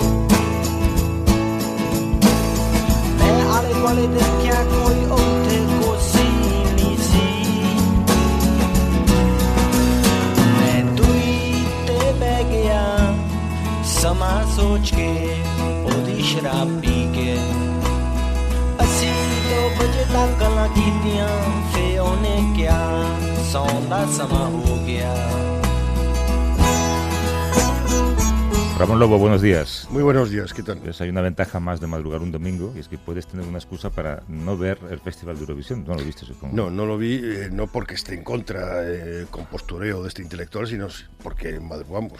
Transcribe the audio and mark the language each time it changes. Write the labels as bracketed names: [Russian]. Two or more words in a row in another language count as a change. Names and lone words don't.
[Punjabi] ਮੈਂ ਆਲੇ ਦੁਆਲੇ ਦੇਖਿਆ ਕੋਈ ਉੱਥੇ ਕੋਸੀ ਨਹੀਂ ਸੀ ਮੈਂ ਦੂਰੀ ਤੇ ਬਹਿ ਗਿਆ ਸਮਾਂ ਸੋਚ ਕੇ ਉਹਦੀ ਸ਼ਰਾਬ ਪੀ ਕੇ ਅਸੀਂ 2 ਵਜੇ ਤੱਕ ਗੱਲਾਂ ਕੀਤੀਆਂ ਫੇ ਉਹਨੇ ਕਿਹਾ ਸੌਣ ਦਾ ਸਮਾਂ ਹੋ ਗਿਆ [Spanish] Ramón Lobo, buenos días. Muy buenos días, ¿qué tal? Pues hay una ventaja más de madrugar un domingo y es que puedes tener una excusa para no ver el Festival de Eurovisión. ¿No lo viste, supongo? No, no lo vi, no porque esté en contra con postureo de este intelectual, sino porque madrugamos.